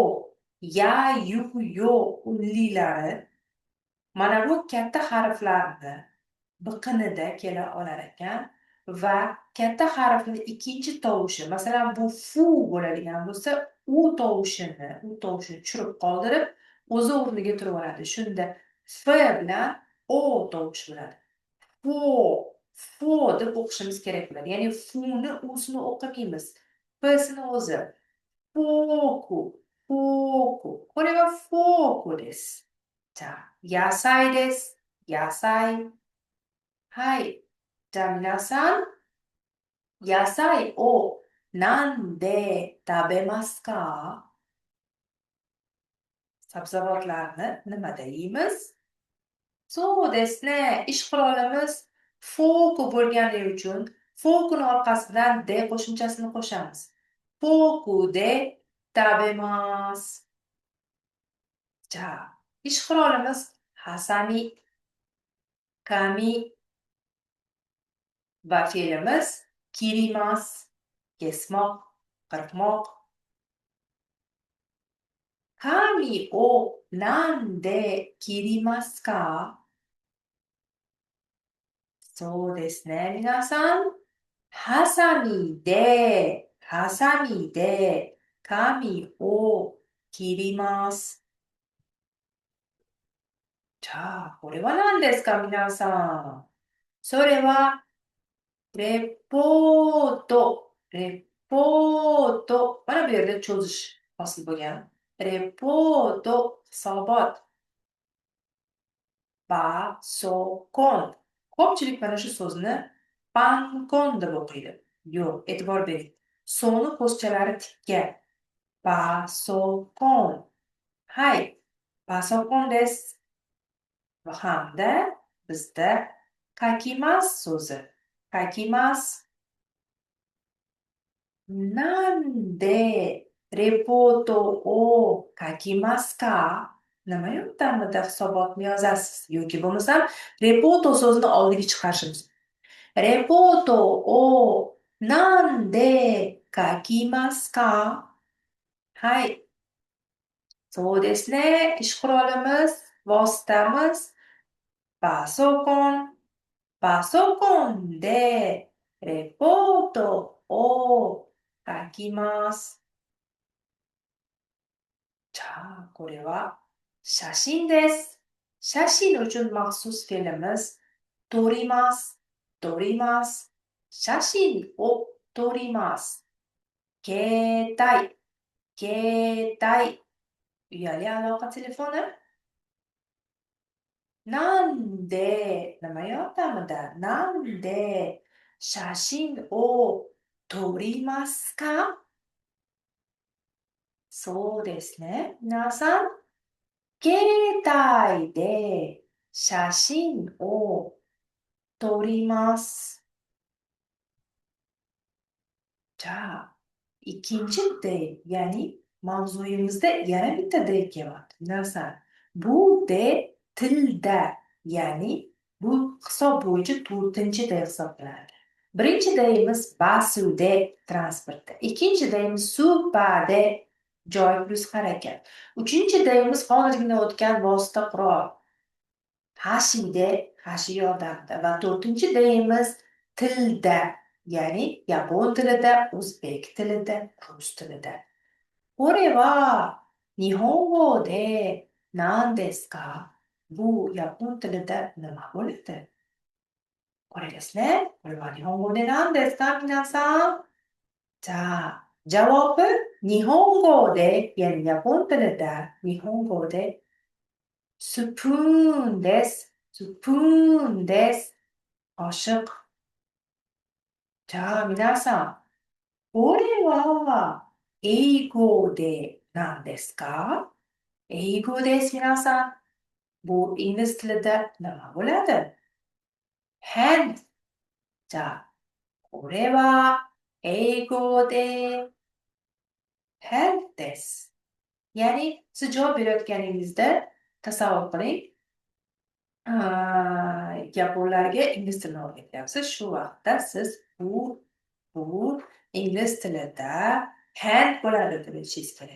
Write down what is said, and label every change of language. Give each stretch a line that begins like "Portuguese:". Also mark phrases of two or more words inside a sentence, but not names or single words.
Uzbek: Ya, yu, yo unlilari mana bu katta harflarni biqinida kela olar ekan va katta harfni ikkinchi tovushi, masalan bu fu bo'ladigan bo'lsa, u tovushini tushirib qoldirib, o'zi o'rniga turib oladi. Shunda f bilan o tovush bo'ladi. Fo deb o'qishimiz kerak bo'ladi. Ya'ni funi o'zini o'qimaymiz. P'sini o'zi. Foku.
Japanese: これはフォークです。じゃあ、野菜です。野菜。じゃあ皆さん、野菜をなんで食べますか?
Uzbek: Sabzavotlarni nimada yeymiz?
Japanese: そうですね。
Uzbek: ish qurolimiz foku bo'lganligi uchun fokuni orqasidan de qo'shimchasini qo'shamiz.
Japanese: フォークで食べます.
Uzbek: じゃあ、ish qurolimiz hasami, kami va fe'limiz kirimas, kesmoq, qirqmoq.
Japanese: 髪を何で切りますか? そうですね。皆さん、ハサミで髪を切ります。じゃあ、これは何ですか、皆さん。それは、レポート。レポート.
Uzbek: Mana bu yerda cho'zish hosil bo'lgan. Repoto hisobot. Basokon. Ko'pchilik mana shu so'zni pankon deb o'qiydi. Yo'q, e'tibor bering. So'ni qo'shchalari tikka.
Japanese: パソコン。はい、パソコンです.
Uzbek: Hamda bizda kakimas so'zi. Kakimas.
Japanese: 何でレポートを書きますか?
Uzbek: Nima yordamida hisobotni yozasiz? Yoki bo'lmasam reporto so'zini oldiga chiqarishimiz.
Japanese: レポートを何で書きますか? はい、そうですね。
Uzbek: ish qurolimiz, vositamiz,
Japanese: パソコン。パソコンでレポートを書きます。じゃあ、これは写真です。
Uzbek: 写真 uchun maxsus fe'limiz 撮ります。
Japanese: 撮ります。写真を撮ります。携帯、携帯.
Uzbek: Uyali aloqa telefoni. Nande, nima yordamida,
Japanese: nande 写真を撮りますか？そうですね。皆さん、携帯で写真を撮ります。
Uzbek: じゃあ、ikinci D, ya'ni mavzuyimizda yana bitta D kelyapti. Narsa, bu D tilda, ya'ni bu hisob bo'yicha 4-chi D hisoblanadi. Birinchi D'imiz basude transportda, ikkinchi D'imiz supada joy plus harakat. Uchinchi D'imiz hozirgina o'tgan vosita qurol. Hashide, hashi yordamida va to'rtinchi D'imiz tilda, ya'ni yapon tilida, o'zbek tilida, rus tilida.
Japanese: これは日本語で何ですか？
Uzbek: bu yapon tilida nima bo'ladi?
Japanese: これですね。これは日本語で何ですか、皆さん？じゃあ、javob日本語で、
Uzbek: ya'ni yapon tilida
Japanese: 日本語でスプーンです。スプーンです。qoshiq. じゃあ、皆さん、これは英語で何ですか？英語です、皆さん。
Uzbek: bu ingliz tilida nima bo'ladi?
Japanese: hand. じゃあ、これは英語で hand です。
Uzbek: ya'ni siz javob berayotganingizda tasavvur qiling, yaponlarga ingliz tilini o'rgatyapsiz. Shu vaqtda siz bu ingliz tilida hand bo'ladi deb aytishingiz kerak.